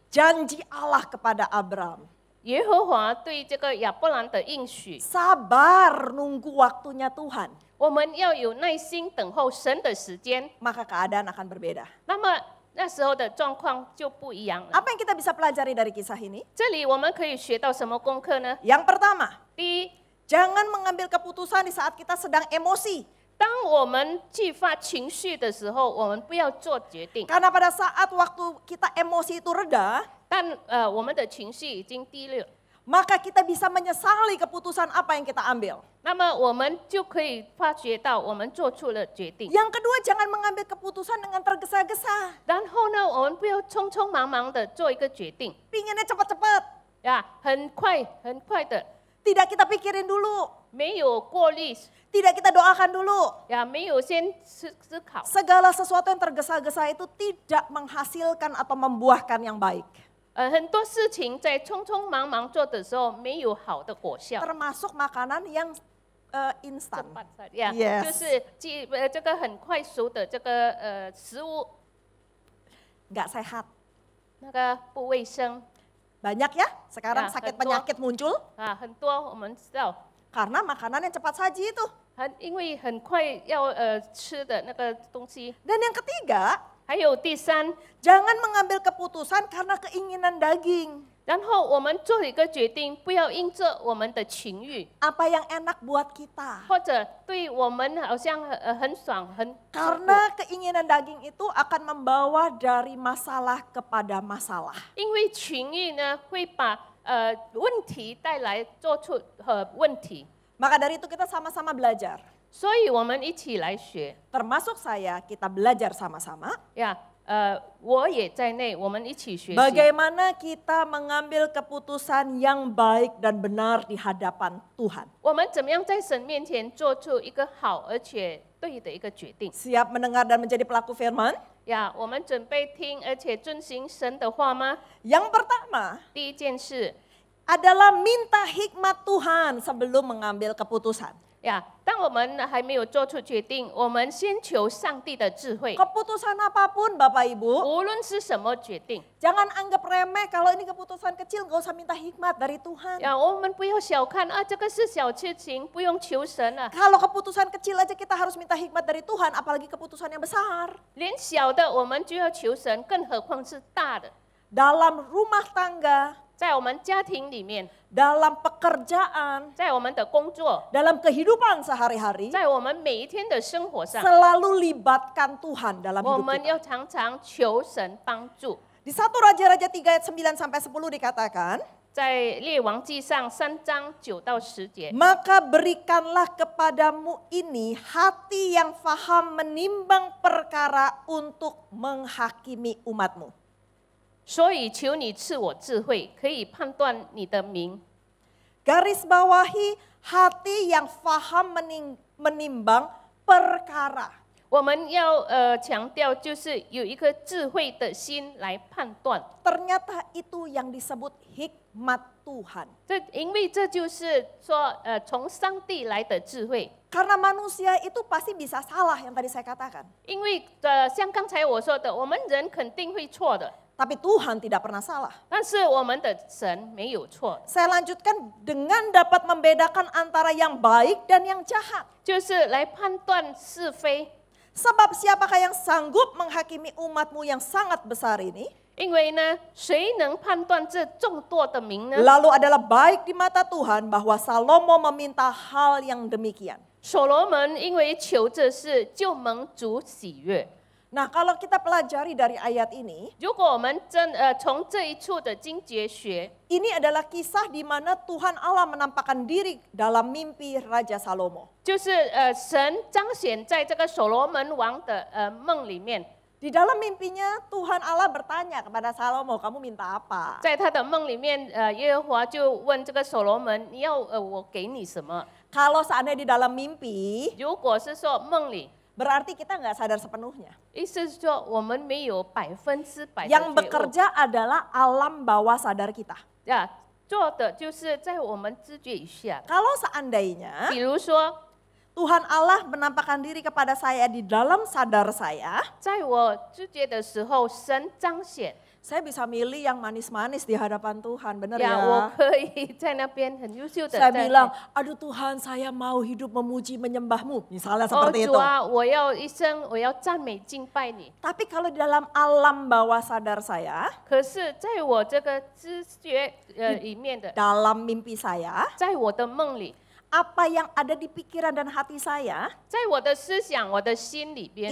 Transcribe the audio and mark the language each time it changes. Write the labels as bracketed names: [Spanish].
[Indonesian] janji Allah kepada Abram, [Chinese] 耶和华对这个亚伯兰的应许， [Indonesian] sabar nunggu waktunya Tuhan, [Chinese] 我们要有耐心等候神的时间， [Indonesian] maka keadaan akan berbeda. [Chinese] 那么那时候的状况就不一样了。 [Indonesian] Apa yang kita bisa pelajari dari kisah ini? [Chinese] 这里我们可以学到什么功课呢？ [Indonesian] Yang pertama, [Chinese] 第一， [Indonesian] jangan mengambil keputusan di saat kita sedang emosi. [Chinese] 当我们激发情绪的时候，我们不要做决定。 [Indonesian] Karena pada saat waktu kita emosi itu reda, [Chinese] 但我们的情绪已经低落， [Indonesian] maka kita bisa menyesali keputusan apa yang kita ambil. [Chinese] 那么我们就可以发觉到我们做出了决定。 [Indonesian] Yang kedua, jangan mengambil keputusan dengan tergesa-gesa. [Chinese] 然后呢，我们不要匆匆忙忙的做一个决定， [Indonesian] Pinginnya cepat-cepat. [Chinese] 呀，很快的， [Indonesian] Tidak kita pikirin dulu. [Chinese] 没有过滤， [Indonesian] Tidak kita doakan dulu. [Chinese] 呀，没有先思考。 [Indonesian] Segala sesuatu yang tergesa-gesa itu tidak menghasilkan atau membuahkan yang baik. [Chinese] 很多事情在匆匆忙忙做的时候，没有好的果效。 [Indonesian] Termasuk makanan yang instan. [Chinese] 呀， [English] Yes. [Chinese] 就是这个很快熟的这个食物， [Indonesian] Nggak sehat. [Chinese] 那个不卫生 [Indonesian] Banyak ya sekarang Ya, sakit betul. penyakit muncul [Chinese] 啊，很多我们知道， [Indonesian] karena makanan yang cepat saji itu. [Chinese] 因为很快要吃的那个东西。 [Indonesian] Dan yang ketiga, [Chinese] 还有第三， [Indonesian] jangan mengambil keputusan karena keinginan daging. [Chinese] 然后我们做一个决定，不要因着我们的情欲， [Indonesian] Apa yang enak buat kita. [Chinese] 或者对我们好像很爽很。 [Indonesian] Karena keinginan daging itu akan membawa dari masalah kepada masalah. [Chinese] 因为情欲呢，会把问题带来，做出问题。 [Indonesian] Maka dari itu kita sama-sama belajar. [Chinese] 所以我们一起来学 [Indonesian] Termasuk saya, kita belajar sama-sama. [Chinese] 呀。我也在内，我们一起学习。 [Indonesian] Bagaimana kita mengambil keputusan yang baik dan benar di hadapan Tuhan. [Chinese] 我们怎么样在神面前做出一个好而且对的一个决定？ [Indonesian] Siap mendengar dan menjadi pelaku firman? [Chinese] 呀，我们准备听而且遵行神的话吗？ [Indonesian] Yang pertama [Chinese] 第一件事 [Indonesian] adalah minta hikmat Tuhan sebelum mengambil keputusan. [Chinese] 呀，当我们还没有做出决定，我们先求上帝的智慧。 [Indonesian] Keputusan apapun Bapak Ibu, [Chinese] 无论是什么决定， [Indonesian] jangan anggap remeh kalau ini keputusan kecil, gak usah minta hikmat dari Tuhan. [Chinese] 呀，我们不要小看啊，这个是小事情，不用求神啊。 [Indonesian] Kalau keputusan kecil aja kita harus minta hikmat dari Tuhan, apalagi keputusan yang besar. [Chinese] 连小的我们就要求神，更何况是大的。 [Indonesian] Dalam rumah tangga, [Chinese] 在我们家庭里面， [Indonesian] dalam pekerjaan, [Chinese] 在我们的工作， [Indonesian] dalam kehidupan sehari-hari, [Chinese] 在我们每一天的生活上， [Indonesian] selalu libatkan Tuhan dalam [Chinese] 我 [Indonesian] hidup [Chinese] 们 [Indonesian] kita. [Chinese] 要常常求神帮助。 [Indonesian] Di 1 Raja-Raja 3 ayat 9 sampai 10 dikatakan, [Chinese] 在列王记上3章9到10节， [Indonesian] maka berikanlah kepadamu ini hati yang faham menimbang perkara untuk menghakimi umatmu. [Chinese] 所以求你赐我智慧，可以判断你的名。 [Indonesian] Garis bawahi hati yang faham menimbang perkara. [Chinese] 我们要强调，就是有一颗智慧的心来判断。 [Indonesian] Ternyata itu yang disebut hikmat Tuhan. [Chinese] 因为这就是说，从上帝来的智慧。 [Indonesian] Karena manusia itu pasti bisa salah yang tadi saya katakan. [Chinese] 因为像刚才我说的，我们人肯定会错的， [Indonesian] Tapi Tuhan tidak pernah salah. [Chinese] 但是我们的神没有错， [Indonesian] Saya lanjutkan dengan dapat membedakan antara yang baik dan yang jahat. [Chinese] 就是来判断是非。 [Indonesian] Sebab siapakah yang sanggup menghakimi umatmu yang sangat besar ini? [Chinese] 因为呢，谁能判断这众多的名呢？ [Indonesian] Lalu adalah baik di mata Tuhan bahwa Salomo meminta hal yang demikian. [Chinese] 所罗门因为求这事，就蒙主喜悦。 [Indonesian] Nah, kalau kita pelajari dari ayat ini, [Chinese] 如果我们从这一处的经节学， [Indonesian] ini adalah kisah di mana Tuhan Allah menampakkan diri dalam mimpi Raja Salomo. [Chinese] 就是神彰显在这个所罗门王的梦里面， [Indonesian] Di dalam mimpinya Tuhan Allah bertanya kepada Salomo, kamu minta apa? [Chinese] 在他的梦里面，耶和华就问这个所罗门，你要我给你什么？ [Indonesian] Kalau seandainya di dalam mimpi, [Chinese] 如果是说梦里， [Indonesian] berarti kita nggak sadar sepenuhnya. [Chinese] 意思是说我们没有100%的 [Indonesian] Yang [Chinese] 觉悟。 [Indonesian] bekerja adalah alam bawah sadar kita. [Chinese] 呀，做的就是在我们知觉以下。 [Indonesian] Kalau seandainya [Chinese] 比如说， [Indonesian] Tuhan Allah menampakkan diri kepada saya di dalam sadar saya, [Chinese] 在我知觉的时候，神彰显， [Indonesian] Saya bisa milih yang manis-manis di hadapan Tuhan, benar [Chinese] 呀，我 [Indonesian] ya? [Chinese] 可以在那边很优秀的 [Indonesian] Saya [Chinese] 在 [Indonesian] bilang, aduh Tuhan saya mau hidup memuji menyembahmu. Misalnya [Chinese] 哦 [Indonesian] seperti [Chinese] 主 [Indonesian] itu. [Chinese] 啊，我要一生我要赞美敬拜你。 [Indonesian] Tapi kalau di dalam alam bawah sadar saya, [Chinese] 可是在我这个知觉里面的， [Indonesian] dalam mimpi saya, [Chinese] 在我的梦里， [Indonesian] apa yang ada di pikiran dan hati saya, [Chinese] 在我的思想、我的心里边，